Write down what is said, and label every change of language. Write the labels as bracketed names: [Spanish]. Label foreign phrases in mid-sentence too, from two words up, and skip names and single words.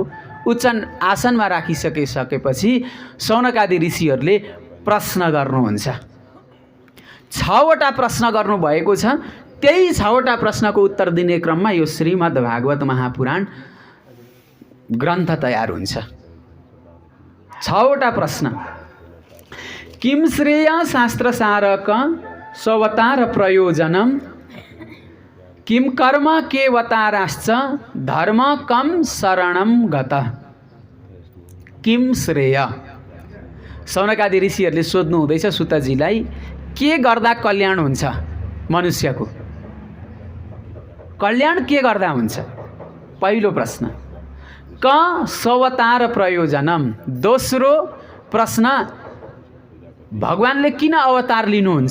[Nepali] उच्च आसनमा राखिसकेपछि सौनकादि ऋषिहरूले प्रश्न गर्नुहुन्छ। 6वटा प्रश्न गर्नुभएको छ। त्यही 6वटा प्रश्नको उत्तर दिने क्रममा यो श्रीमद् भागवत महापुराण ग्रन्थ तयार हुन्छ। 6वटा प्रश्न। [Sanskrit] किम श्रेय शास्त्रसारक स्ववतार प्रयोजनम किम कर्म केवताराश्च धर्म कम शरणम गत। किम श्रेय। [Nepali] सौनकादि ऋषिहरूले सोध्नु हुँदैछ सुतजीलाई, के गर्दा कल्याण हुन्छ मनुष्यको? कल्याण के गर्दा हुन्छ? पहिलो प्रश्न। [Sanskrit] क स्ववतार प्रयोजनम। [Nepali] दोस्रो प्रश्न, भगवानले किन अवतार लिनुहुन्छ?